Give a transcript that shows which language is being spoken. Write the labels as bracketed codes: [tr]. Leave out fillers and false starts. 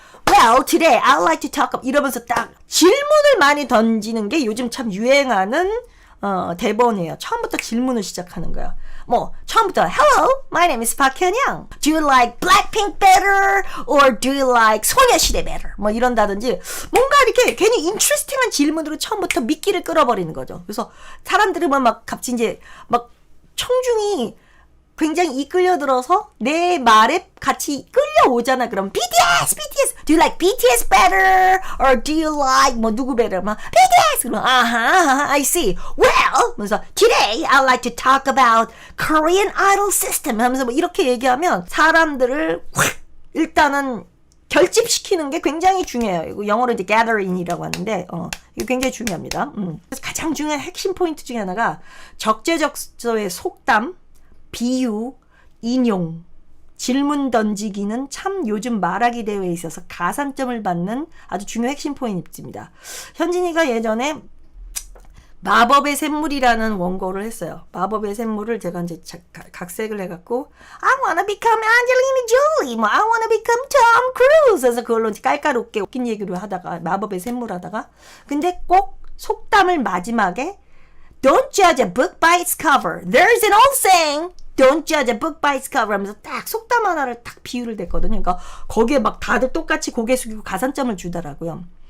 [en] Well, today I'd like to talk about [ko] 이러면서 딱 질문을 많이 던지는 게 요즘 참 유행하는 대본이에요. 처음부터 질문을 시작하는 거예요. 뭐 처음부터 [en] Hello, my name is 박현영. Do you like Blackpink better or do you like 소녀시대 better? [ko] 뭐 이런다든지 뭔가 이렇게 괜히 인트레스팅한 질문으로 처음부터 미끼를 끌어버리는 거죠. 그래서 사람들은 막 갑자기 이제 막 청중이 굉장히 이끌려들어서 내 말에 같이 끌려오잖아. [en] 그럼 BTS. Do you like BTS better? Or do you like 뭐 누구 better? 막 BTS. 그럼 I see. Well, [ko] 그래서 [en] today I'd like to talk about Korean Idol system. [ko] 하면서 뭐 이렇게 얘기하면 사람들을 확 일단은 결집시키는 게 굉장히 중요해요. 이거 영어로 이제 gathering이라고 하는데 이거 굉장히 중요합니다. 그래서 가장 중요한 핵심 포인트 중에 하나가 적재적소의 속담, 비유, 인용, 질문 던지기는 참 요즘 말하기 대회에 있어서 가산점을 받는 아주 중요한 핵심 포인트입니다. 현진이가 예전에 마법의 샘물이라는 원고를 했어요. 마법의 샘물을 제가 이제 각색을 해갖고 [en] I wanna become Angelina Jolie, 뭐 I wanna become Tom Cruise. [ko] 그래서 그걸로 이제 깔깔웃게 웃긴 얘기로 하다가 마법의 샘물 하다가 근데 꼭 속담을 마지막에 [en] Don't judge a book by its cover. There's an old saying. Don't judge a book by its cover [ko] 하면서 딱 속담 하나를 딱 비유를 댔거든요. 그러니까 거기에 막 다들 똑같이 고개 숙이고 가산점을 주더라고요.